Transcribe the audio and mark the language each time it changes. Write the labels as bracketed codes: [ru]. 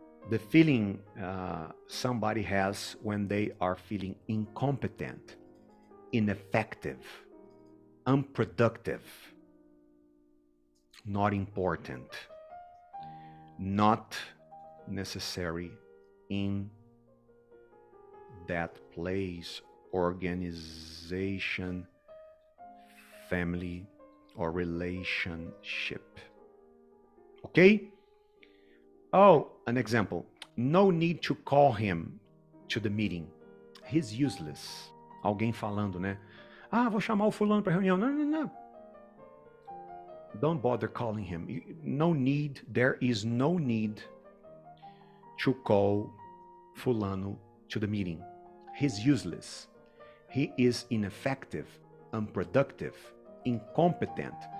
[en] The feeling somebody has when they are feeling incompetent, ineffective, unproductive, not important, not necessary in that place, organization, family, or relationship. Okay? Oh, an example. No need to call him to the meeting. He's useless. [pt] Alguém falando, né? Ah, vou chamar o fulano para reunião. Não, não, não. [en] Don't bother calling him. No need, there is no need to call fulano to the meeting. He's useless. He is ineffective, unproductive, incompetent.